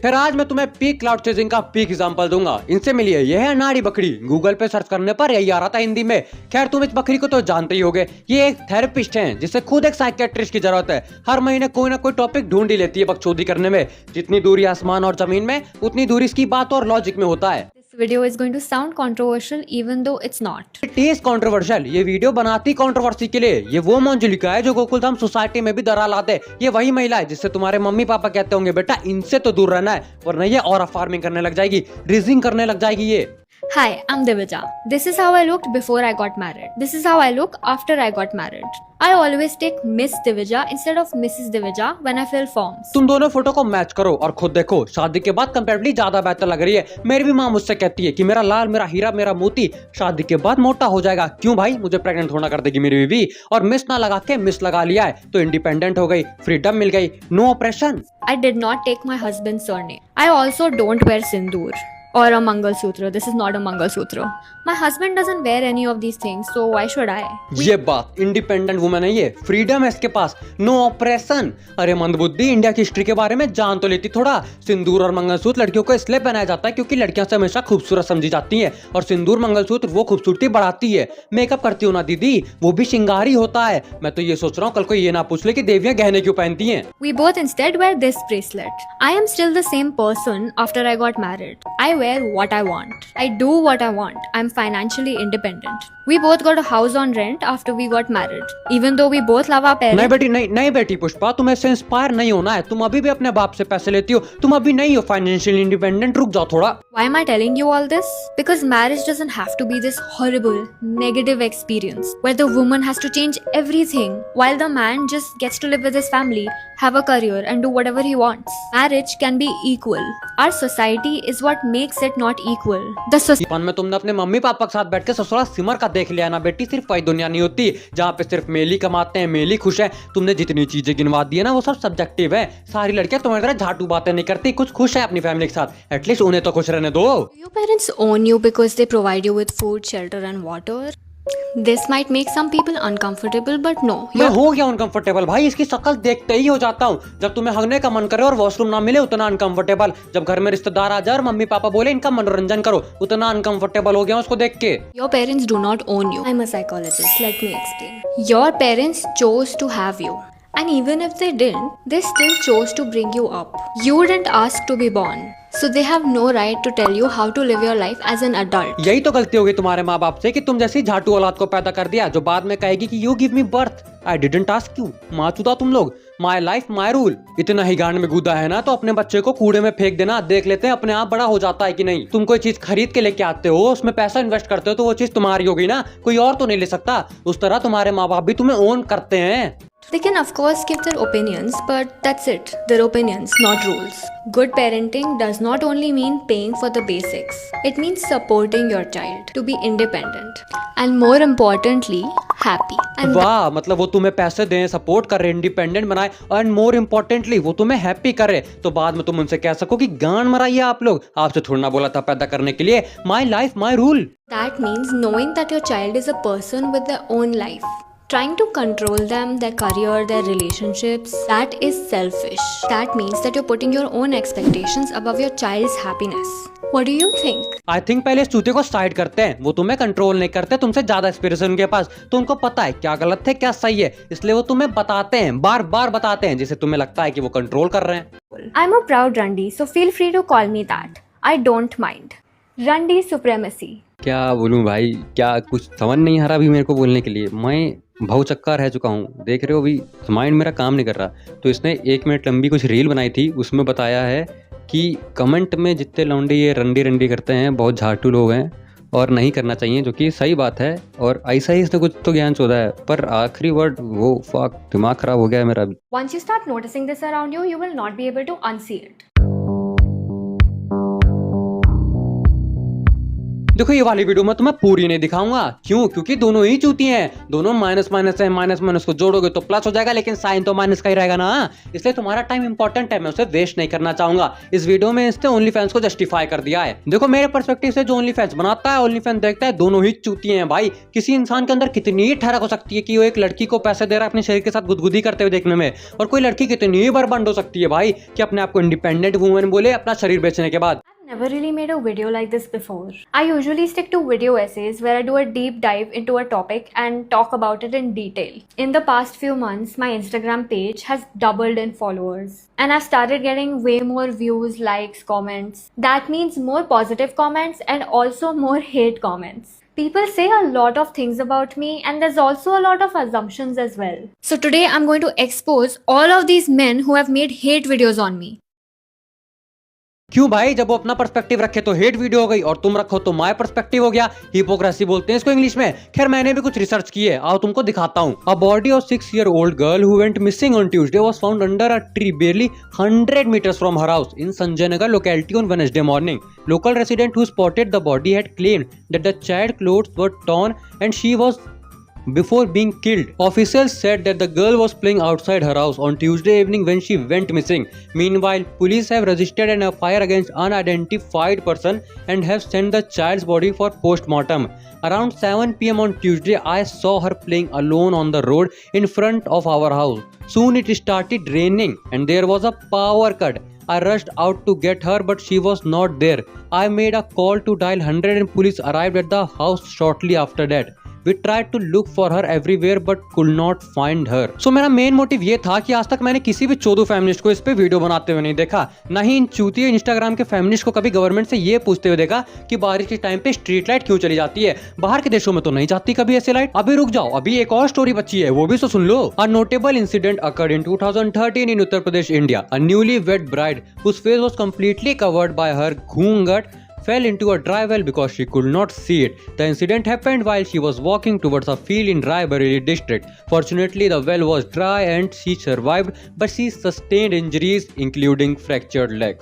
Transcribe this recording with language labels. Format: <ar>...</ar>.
<hi>फिर आज मैं तुम्हें पीक क्लाउड चेजिंग का पीक एग्जांपल दूंगा। इनसे मिलिए, यह है नाड़ी बकरी। गूगल पे सर्च करने पर यही आ रहा था हिंदी में। खैर तुम इस बकरी को तो जानते ही होगे। ये एक थेरेपिस्ट हैं जिसे खुद एक साइकियाट्रिस्ट की जरूरत है। हर महीने कोई ना कोई टॉपिक ढूंढ ही लेती है बकचोदी करने में। जितनी दूरी आसमान और जमीन में, उतनी दूरी इसकी बात और लॉजिक में होता है।</hi> <en>This video is going to sound controversial even though it's not. It is controversial.</en> <hi>ये वीडियो बनाती कंट्रोवर्सी के लिए। ये वो मंजुलिका है जो गोकुलधाम सोसाइटी में भी दरार लाते। ये वही महिला है जिससे तुम्हारे मम्मी पापा कहते होंगे बेटा इनसे तो दूर रहना है, वरना ये और फार्मिंग करने लग जाएगी, रीजिंग करने लग जाएगी ये।</hi> <en>Hi, I'm Divija. This is how I looked before I got married. This is how I look after I got married. I always take Miss Divija instead of Mrs. Divija when I fill forms.</en> <hi>तुम दोनों photo को match करो और खुद देखो, शादी के बाद कंपैरेटिवली ज्यादा बेहतर लग रही है। मेरी भी माँ मुझसे कहती है कि मेरा लाल, मेरा हीरा, मेरा मोती शादी के बाद मोटा हो जाएगा। क्यों भाई, मुझे प्रेग्नेंट होना कर देगी मेरी बीवी। और मिस ना लगा के मिस लगा लिया है तो इंडिपेंडेंट हो गई, फ्रीडम मिल गई,</hi> <en>No operation. I did not take my husband's surname. I also don't wear sindoor or a Mangalsutra. This is not a Mangalsutra. My husband doesn't wear any of these things, so why should I?</en> <hi>ये बात independent woman है, ये freedom है इसके पास,</hi> <en>No operation.</en> <hi>अरे मंदबुद्धि, India की history के बारे में जान तो लेती थोड़ा। सिंदूर और मंगलसूत्र लड़कियों को इसलिए पहनाया जाता है क्योंकि लड़कियां से हमेशा खूबसूरत समझी जाती हैं और सिंदूर मंगलसूत्र वो खूबसूरती बढ़ाती है। मेकअप करती हो ना दीदी, वो भी श्रृंगार ही होता है। मैं तो ये सोच रहा हूँ कल को ये ना पूछ ले कि देवियां गहने क्यों पहनती हैं।</hi> <en>We both instead wear this bracelet. I am still the same person after I got married. I wear what I want. I do what I want. I'm financially independent. We both got a house on rent after we got married. Even though we both love our parents.</en> <hi>नहीं बेटी, नहीं बेटी पुष्पा, तुम ऐसे inspire नहीं होना है। तुम अभी भी अपने बाप से पैसे लेती हो, तुम अभी नहीं हो फाइनेंशियली इंडिपेंडेंट। रुक जाओ थोड़ा।</hi> <en>Why am I telling you all this? Because marriage doesn't have to be this horrible, negative experience where the woman has to change everything while the man just gets to live with his family, have a career and do whatever he wants. Marriage can be equal. Our society is what makes it not equal. The</en> <hi>बचपन में तुमने अपने mummy papa के साथ बैठ के ससुराल सिमर का देख लिया ना बेटी। सिर्फ वही दुनिया नहीं होती जहाँ पे सिर्फ मेल ही कमाते हैं, मेल ही खुश है। तुमने जितनी चीजें गिनवा दी है ना वो सब सब्जेक्टिव है। सारी लड़कियां तुम्हारी तरह झाटू बातें नहीं करती, कुछ खुश है अपनी फैमिली के साथ। एटलीस्ट उन्हें तो खुश रहने दो।</hi> <en>Your parents own you because they provide you with food, shelter and water. This might make some people uncomfortable, but no.</en> <hi>मैं हो गया अनकंफर्टेबल भाई, इसकी शक्ल देखते ही हो जाता हूँ। जब तुम्हें हगने का मन करे और वॉशरूम ना मिले उतना अनकंफर्टेबल। जब घर में रिश्तेदार आ जाए और मम्मी पापा बोले इनका मनोरंजन करो, उतना अनकंफर्टेबल हो गया उसको देख के।</hi> <en>Your parents do not own you. I'm a psychologist. Let me explain. Your parents chose to have you. And even if they didn't, they still chose to bring you up. You didn't ask to be born. So they have no right to tell you how to live your life as an adult.</en> <hi>यही तो गलती होगी तुम्हारे माँ बाप से कि तुम जैसी झाटू औलाद को पैदा कर दिया जो बाद में कहेगी कि</hi> <en>You give me birth, I didn't ask you.</en> <hi>माचुदा तुम लोग,</hi> <en>My life my rule.</en> <hi>इतना ही गांड में गुदा है ना तो अपने बच्चे को कूड़े में फेंक देना, देख लेते हैं अपने आप बड़ा हो जाता है कि नहीं। तुम कोई चीज खरीद के लेके आते हो, उसमें पैसा इन्वेस्ट करते हो तो वो चीज तुम्हारी होगी ना, कोई और तो नहीं ले सकता। उस तरह तुम्हारे माँ बाप भी तुम्हें ओन करते हैं।</hi> <en>They can of course give their opinions, but that's it. Their opinions, not rules. Good parenting does not only mean paying for the basics. It means supporting your child to be independent and more importantly, happy. And</en> <hi>वाह, मतलब वो तुम्हें पैसे दें, support करे, independent बनाए और</hi> <en>more importantly</en> <hi>वो तुम्हें हैप्पी करे तो बाद में तुम उनसे कह सको कि गांड मराइए आप लोग, आपसे थोड़ा ना बोला था पैदा करने के लिए।</hi> <en>My life my rule. that means knowing that your child is a person with their own life. Trying to control them, their career, their relationships, that is selfish. That means that you're putting your own expectations above your child's happiness. What do you think? I think</en> <hi>पहले इस चूते को side करते हैं। वो तुम्हें control नहीं करते, तुमसे ज्यादा एक्सपीरियंस उनके पास, तो उनको पता है क्या गलत है क्या सही है, इसलिए वो तुम्हें बताते हैं, बार बार बताते हैं जिसे तुम्हें लगता है कि वो कंट्रोल कर रहे हैं।</hi> <en>I'm a proud Randi, so feel free to call me that. I don't mind. Randi supremacy.</en> <hi>क्या बोलूं भाई, क्या कुछ समझ नहीं आ रहा अभी मेरे को बोलने के लिए। मैं भाव चक्का रह चुका हूँ, देख रहे हो अभी माइंड मेरा काम नहीं कर रहा। तो इसने 1 मिनट लंबी कुछ रील बनाई थी, उसमें बताया है कि कमेंट में जितने लौंडे ये रंडी रंडी करते हैं बहुत झाटू लोग हैं और नहीं करना चाहिए, जो कि सही बात है। और ऐसा ही इसने कुछ तो ज्ञान चोदा है, पर आखिरी वर्ड वो फक, दिमाग खराब हो गया है मेरा अभी।</hi> <en>Once you start noticing this around you, you will not be able to unsee it.</en> <hi>देखो ये वाली वीडियो में तुम्हें पूरी नहीं दिखाऊंगा, क्यों? क्योंकि दोनों ही चूती हैं, दोनों माइनस माइनस है, माइनस माइनस को जोड़ोगे तो प्लस हो जाएगा, लेकिन साइन तो माइनस का ही रहेगा ना। इसलिए तुम्हारा टाइम इंपॉर्टेंट है, मैं उसे वेस्ट नहीं करना चाहूंगा। इस वीडियो में इसने ओनली फैंस को जस्टिफाई कर दिया है। देखो मेरे पर्सपेक्टिव से जो ओनली फैंस बनाता है, ओनली फैंस देखता है, दोनों ही चूती हैं भाई। किसी इंसान के अंदर कितनी ही ठहरक हो सकती है कि वो एक लड़की को पैसे दे रहा है अपने शरीर के साथ गुदगुदी करते हुए देखने में, और कोई लड़की कितनी ही बर्बाद हो सकती है भाई कि अपने आप को इंडिपेंडेंट वुमेन बोले अपना शरीर बेचने के बाद।</hi> <en>I've never really made a video like this before. I usually stick to video essays where I do a deep dive into a topic and talk about it in detail. In the past few months, my Instagram page has doubled in followers. And I've started getting way more views, likes, comments. That means more positive comments and also more hate comments. People say a lot of things about me, and there's also a lot of assumptions as well. So today I'm going to expose all of these men who have made hate videos on me.</en> <hi>क्यों भाई? जब वो अपना perspective रखे तो hate video हो गई, और तुम रखो तो माय पर्सपेक्टिव हो गया। हिपोक्रेसी बोलते हैं इसको इंग्लिश में। खैर मैंने भी कुछ रिसर्च की है, आओ तुमको दिखाता हूँ।</hi> <en>A body of 6-year-old girl who went missing on Tuesday was found under a tree barely 100 meters from her house in Sanjay Nagar locality on Wednesday morning. Local resident who spotted the body had claimed that the child's clothes were torn and she was before being killed. Officials said that the girl was playing outside her house on Tuesday evening when she went missing. Meanwhile, police have registered an FIR against unidentified person and have sent the child's body for post-mortem. Around 7 p.m. on Tuesday, I saw her playing alone on the road in front of our house. Soon it started raining and there was a power cut. I rushed out to get her, but she was not there. I made a call to dial 100 and police arrived at the house shortly after that. We tried to look for her everywhere but could not find her.</en> <hi>So मेरा main motive ये था कि आज तक मैंने किसी भी चौधु feminist को इस पे वीडियो बनाते हुए नहीं देखा, ना ही इन चूतिए इंस्टाग्राम के फेमिनिस्ट को कभी गवर्नमेंट से ये पूछते हुए देखा कि बारिश के टाइम पे स्ट्रीट लाइट क्यों चली जाती है। बाहर के देशों में तो नहीं जाती कभी ऐसी लाइट। अभी रुक जाओ, अभी एक और स्टोरी बची है, वो भी तो सुन लो।</hi> <en>A notable incident occurred in 2013 in Uttar Pradesh, India. A newly-wed bride whose face was completely covered by her ghungat fell into a dry well because she could not see it. The incident happened while she was walking towards a field in Raebareli district. Fortunately, the well was dry and she survived, but she sustained injuries including fractured leg.</en>